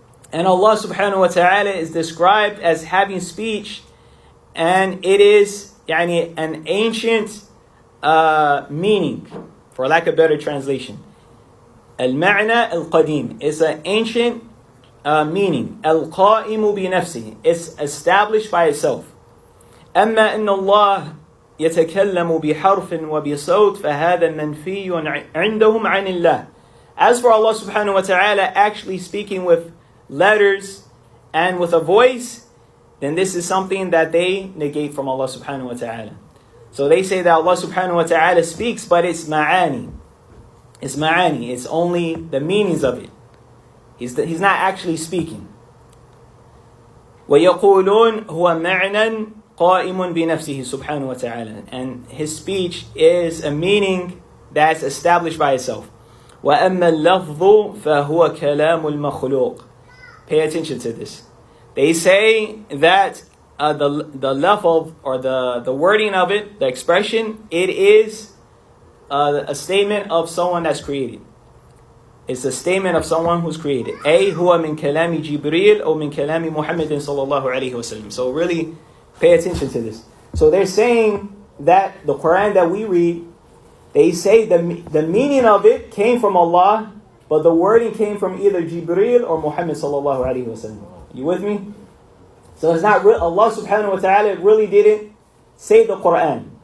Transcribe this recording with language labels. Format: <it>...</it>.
<en>And Allah subhanahu wa ta'ala is described as having speech, and it is an ancient meaning, for lack of better translation. Al-ma'na al-qadim is an ancient meaning. Al-qa'imu bi nafsi, it's established by itself.</en> <ar>Amma inna Allah يتكلم بحرف وبصوت فهذا منفي عندهم عن الله.</ar> <en>As for Allah subhanahu wa ta'ala actually speaking with letters and with a voice, then this is something that they negate from Allah subhanahu wa ta'ala. So they say that Allah subhanahu wa ta'ala speaks, but it's ma'ani. It's ma'ani. It's only the meanings of it. He's not actually speaking.</en> <ar>وَيَقُولُونَ هُوَ مَعْنًا قائم بنفسه سبحانه وتعالى.</ar> <en>And his speech is a meaning that's established by itself.</en> <ar>وَأَمَّا اللَّفْظُ فَهُوَ كَلَامُ الْمَخْلُوقِ.</ar> <en>Pay attention to this. They say that the lafz, or the wording of it, the expression, it is a statement of someone that's created. It's a statement of someone who's created.</en> <ar>أي هو من كلام جبريل أو من كلام محمد صلى الله عليه وسلم.</ar> <en>So really, pay attention to this. So they're saying that the Quran that we read, they say the meaning of it came from Allah, but the wording came from either Jibreel or Muhammad sallallahu alaihi wasallam. You with me? So it's not real. Allah subhanahu wa ta'ala really didn't say the Quran.</en>